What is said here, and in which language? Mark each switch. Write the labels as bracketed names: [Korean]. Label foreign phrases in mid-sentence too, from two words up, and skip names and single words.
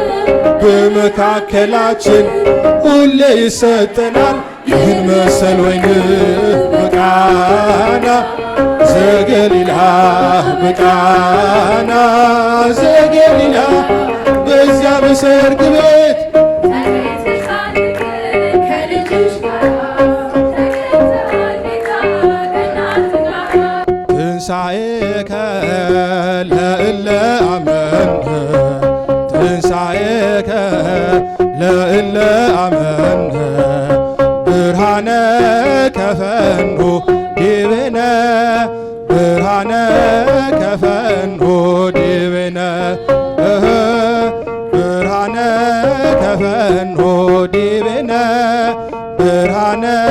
[Amharic] በመካከላችን ሁሌ ይሰጠናል ይህን መሰል ወይን በቃና ዘገሊላ በቃና ዘገሊላ በዚያ በሰርግ ቤት [Geez] ትንሣኤከ ለእለ አመንከ ትንሣኤከ ለእለ አመንከ ብርሃነ ከፈኑ ዲብነ ብርሃነ ከፈኑ ዲብነ ብርሃነ ከፈኑ ዲብነ ብርሃነ